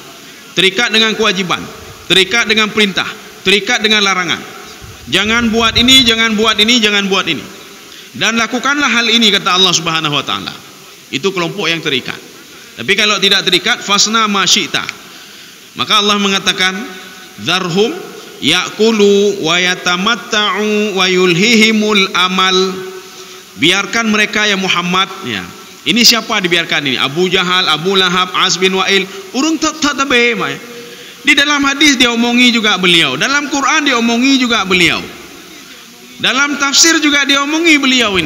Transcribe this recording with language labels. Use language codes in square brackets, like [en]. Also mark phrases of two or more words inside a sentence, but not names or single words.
[ms] Terikat dengan kewajiban, terikat dengan perintah, terikat dengan larangan. Jangan buat ini, jangan buat ini, jangan buat ini. Dan lakukanlah hal ini kata [ar] الله سبحانه وتعالى. [ms] Itu kelompok yang terikat. Tapi kalau tidak terikat, [ar] فاصنع ما شئت. [ms] Maka Allah mengatakan, [ar] "ذرهم يأكلوا ويتمتعوا ويلههم الأمل." [ms] Biarkan mereka ya Muhammad ya. Ini siapa dibiarkan ini? Abu Jahal, Abu Lahab, As bin Wa'il. Urung tak tabe. Di dalam hadis dia omongi juga beliau. Dalam Quran dia omongi juga beliau. Dalam tafsir juga dia omongi beliau ini.